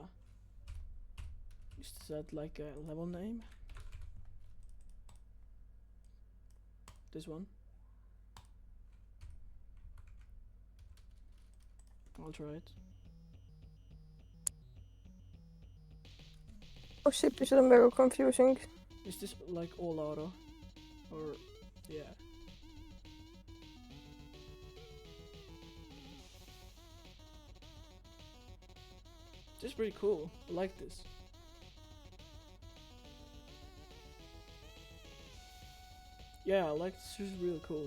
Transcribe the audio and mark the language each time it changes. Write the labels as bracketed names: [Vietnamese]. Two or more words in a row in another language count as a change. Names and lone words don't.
[English] Is that like a level name? This one. I'll try it. Oh shit, [Estonian] see on väga confusing. [English] Is this like all auto? Or yeah. This is pretty cool. I like this. Yeah, I like this. This is really cool.